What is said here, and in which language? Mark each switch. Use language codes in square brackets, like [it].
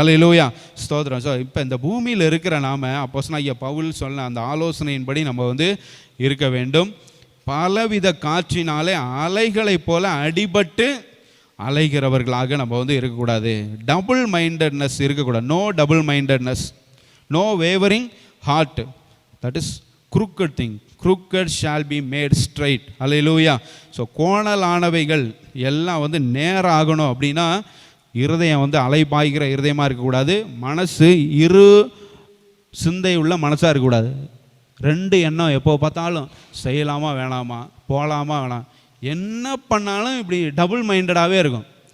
[ta] ஹல்லேலூயா, ஸ்தோத்திரம். ஸோ இப்போ இந்த பூமியில் இருக்கிற நாம அப்போஸ்தலனாகிய பவுல் சொன்ன அந்த ஆலோசனையின்படி நம்ம வந்து இருக்க வேண்டும். பலவித காற்றினாலே அலைகளைப் போல அடிபட்டு அலைகிறவர்களாக நம்ம வந்து இருக்கக்கூடாது. [en] double mindedness [ta] இருக்கக்கூடாது. [en] No double mindedness, no wavering heart. That is crooked thing. crooked shall be made straight. [ta] Hallelujah. So கோணலானவைகள் எல்லாம் வந்து நேராகணும் அப்படின்னா இருதயம் வந்து அலைபாய்கிற இருதயமாக இருக்கக்கூடாது. மனசு இரு சிந்தை உள்ள மனசாக இருக்கக்கூடாது. ரெண்டு எண்ணம் எப்போ பார்த்தாலும் செய்யலாமா வேணாமா, போகலாமா வேணாம், என்ன பண்ணாலும் இப்படி டபுள் மைண்டடாகவே இருக்கும்.